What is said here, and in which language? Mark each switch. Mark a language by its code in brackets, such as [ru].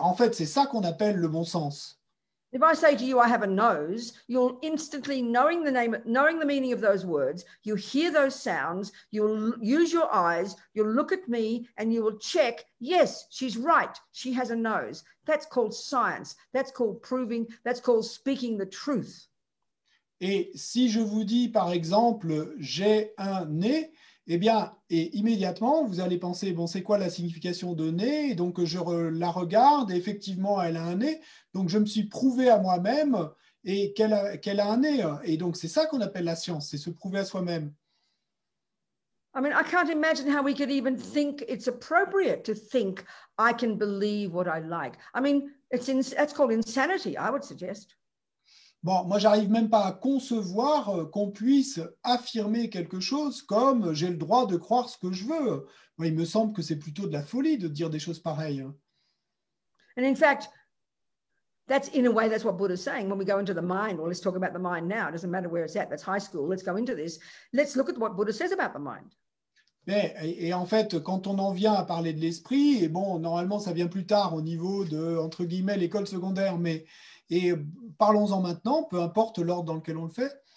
[fr] En fait, c'est ça qu'on appelle le bon sens. [en] If I say to you, I have a nose, you'll instantly, knowing the meaning of those words, you'll hear those sounds, you'll use your eyes, you'll look at me, and you will check, yes, she's right, she has a nose. That's called science. That's called proving, that's called speaking the truth. [fr] Et si je vous dis, par exemple, j'ai un nez, eh bien, et immédiatement, vous allez penser, bon, c'est quoi la signification de nez? Et donc, je la regarde, et effectivement, elle a un nez. Donc, je me suis prouvé à moi-même et qu'elle a un nez. Et donc, c'est ça qu'on appelle la science, c'est se prouver à soi-même. [en] I mean, I can't imagine how we could even think it's appropriate to think I can believe what I like. I mean, that's called insanity, I would suggest. [fr] Bon, moi, j'arrive même pas à concevoir qu'on puisse affirmer quelque chose comme j'ai le droit de croire ce que je veux. Moi, il me semble que c'est plutôt de la folie de dire des choses pareilles. [en] And in fact, in a way, that's what Buddha's saying. When we go into the mind, well, let's talk about the mind now. It doesn't matter where it's at. That's high school. Let's go into this. Let's look at what Buddha says about the mind. [fr] Et en fait, quand on en vient à parler de l'esprit, et bon, normalement, ça vient plus tard au niveau de, entre guillemets, l'école secondaire, et parlons-en maintenant, peu importe l'ordre dans lequel on le fait.